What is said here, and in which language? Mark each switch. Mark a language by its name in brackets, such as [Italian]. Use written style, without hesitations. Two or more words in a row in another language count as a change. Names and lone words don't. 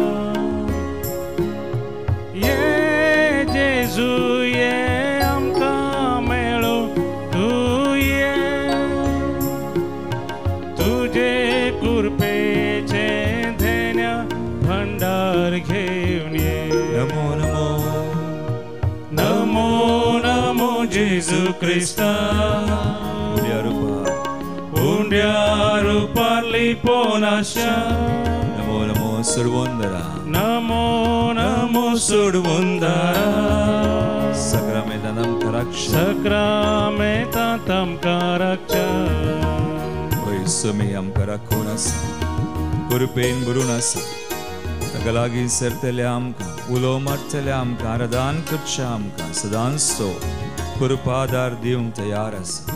[Konkani] ये जेजू ये आमकां मेळो, तू ये तुजे कृपेचे धेन्या भंडार घेवन ये. नमो नमो नमो नमो जेजू क्रिस्ता, उंड्या रूपाली पोनाशा. नमो नमो सडवंदरा, नमो नमो सोडवंदरा, सक्रामेंतान आमकां रक्षा. सक्रामेता तामकां रक्षा. पळय समय आमकां राखून आसा, कृपेन भरून आसा. ताका लागीं सरतले आमकां, उलो मारतले आमकां, आराधन करचे आमकां सदांच तो कृपादार दिवंक तयार आसा.